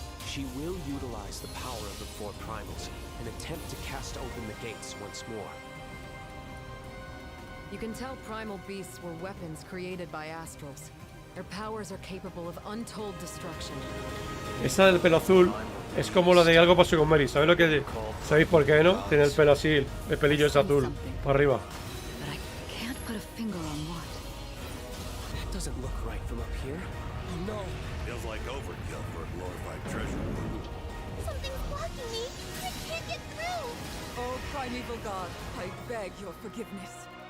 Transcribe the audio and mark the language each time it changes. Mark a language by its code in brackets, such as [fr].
[en] She will utilize the power of the four primals and attempt to cast open the gates once more. You can tell primal beasts were weapons created by astrals. Their powers are capable of untold destruction. [es] Esa del pelo azul es como la de algo pasó con Mary. ¿Sabéis lo que? ¿Sabéis por qué, no? Tiene el pelo así, el pelillo es azul, para arriba. [en] But I can't put a finger on what. That doesn't look right from up here. No. Feels like overkill for a glorified treasure. Something's blocking me. I can't get through. Oh, primeval god, I beg your forgiveness.